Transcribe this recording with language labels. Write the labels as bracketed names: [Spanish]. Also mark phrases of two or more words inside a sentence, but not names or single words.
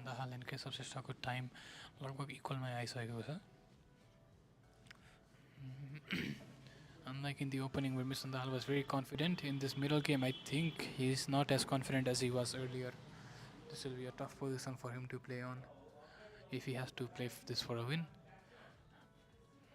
[Nepali] Dahal and Keshav Shrestha को time लगभग equal में आइसकेको छ. [English] Unlike in the opening where Mr. Dahal was very confident, in this middle game I think he is not as confident as he was earlier. This will be a tough position for him to play on if he has to play this for a win.